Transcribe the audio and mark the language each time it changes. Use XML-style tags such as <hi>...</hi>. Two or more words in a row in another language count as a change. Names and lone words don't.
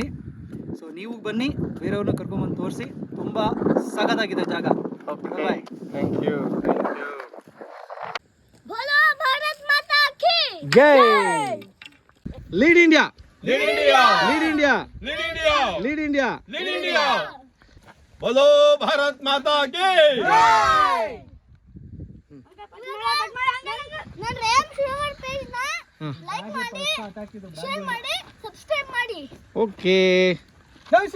<kn>ಸೊ ನೀವು ಬನ್ನಿ, ಬೇರೆಯವ್ರನ್ನ ಕರ್ಕೊಂಬಂದು ತೋರಿಸಿ. ತುಂಬ ಸಖತ್ತಾಗಿದೆ ಜಾಗ. ಓಕೆ, ಬಾಯ್.</kn> <en>thank you, thank you.</en> <hi>बोलो भारत माता की</hi> <en>ಜೈ. Lead India, Lead India, Lead India, Lead India, Lead India, Lead India.</en> <hi>बोलो भारत माता की</hi> <kn>ನನ್ನ ರ್ಯಾಮ್ ಶೋವರ್ ಪೇಜ್ನ ಲೈಕ್ ಮಾಡಿ, ಶೇರ್ ಮಾಡಿ, ಸಬ್ಸ್ಕ್ರೈಬ್ ಮಾಡಿ. ಓಕೆ.</kn>